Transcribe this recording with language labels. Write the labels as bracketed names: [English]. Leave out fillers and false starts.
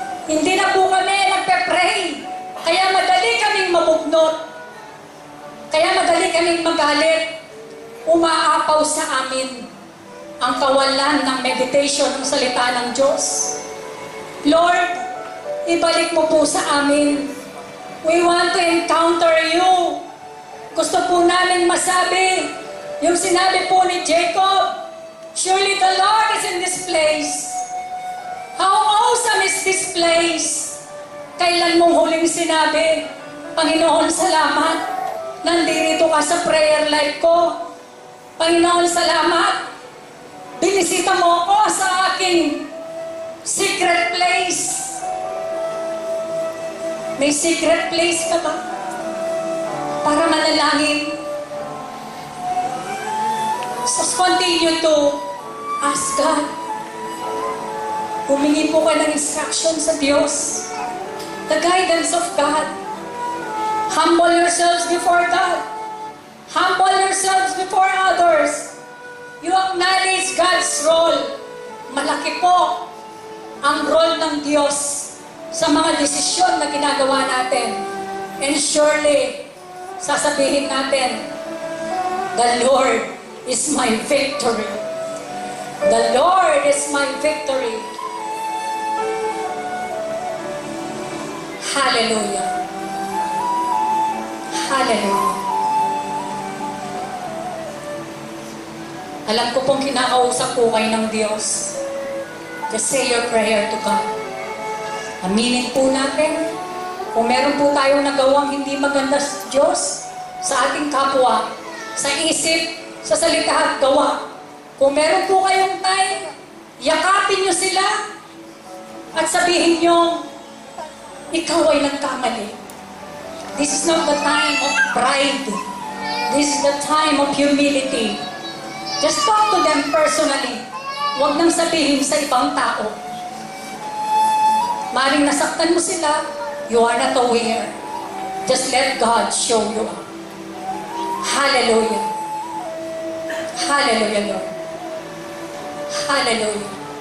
[Filipino] Hindi na po kami nagpe-pray, kaya madali kaming mabugnot, kaya madali kaming magalit. Umaapaw sa amin ang kawalan ng meditation ng salita ng Diyos. Lord, ibalik mo po sa amin. [English] We want to encounter you. [Filipino] Gusto po namin masabi yung sinabi po ni Jacob, [English] surely the Lord is in this place. How awesome is this place? [Filipino] Kailan mong huling sinabi, Panginoon, salamat. Nandito ka sa prayer life ko. Panginoon, salamat. Binisita mo ako sa aking secret place. May secret place ka ba? Para manalangin. [English] Just continue to ask God. [Filipino] Humingi po ka ng instruction sa Diyos. [English] The guidance of God. Humble yourselves before God. Humble yourselves before others. You acknowledge God's role. [Filipino] Malaki po ang role ng Diyos sa mga desisyon na ginagawa natin. [English] And surely, [Filipino] sasabihin natin, [English] the Lord is my victory. The Lord is my victory. Hallelujah. Hallelujah. [Filipino] Alam ko pong kinakausap po kayo ng Diyos. [English] Just say your prayer to God. [Filipino] Aminin po natin kung meron po tayong nagawang hindi maganda sa Diyos, sa ating kapwa, sa isip, sa salita at gawa. Kung meron po kayong time, yakapin nyo sila at sabihin nyo, ikaw ay nagkamali. [English] This is not the time of pride. This is the time of humility. Just talk to them personally. [Filipino] Huwag nang sabihin sa ibang tao. Maring nasaktan mo sila, [English] you are not aware. Just let God show you up. Hallelujah. Hallelujah, Lord. Hallelujah.